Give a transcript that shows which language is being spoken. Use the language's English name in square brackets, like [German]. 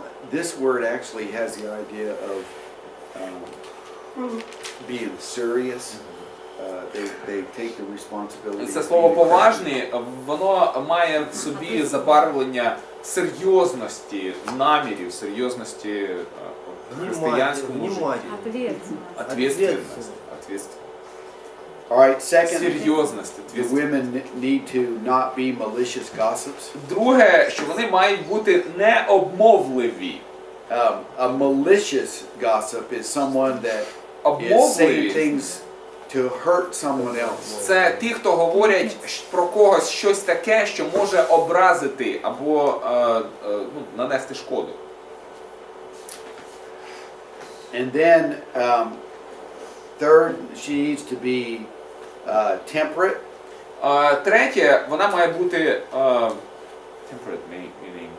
[English] this word actually has the idea of being serious. They take the responsibility. [Ukrainian] Це слово [English] being a [Ukrainian] поважні, воно має в собі забарвлення серйозності намірів, серйозності в християнському житті. [Russian] Внимательный. Ответственность. [English] All right, second, [Ukrainian] Серйозність, [English] the women need to not be malicious gossips. [Ukrainian] Друге, що вони мають бути необмовливі. [English] A malicious gossip is someone that is saying [Ukrainian] Обмовливі [English] things to hurt someone else. [Ukrainian] це ті, хто говорять про когось щось таке, що може образити або нанести шкоду. [English] And then Third, she needs to be temperate. [Ukrainian] Третє, вона має бути [English] temperate meaning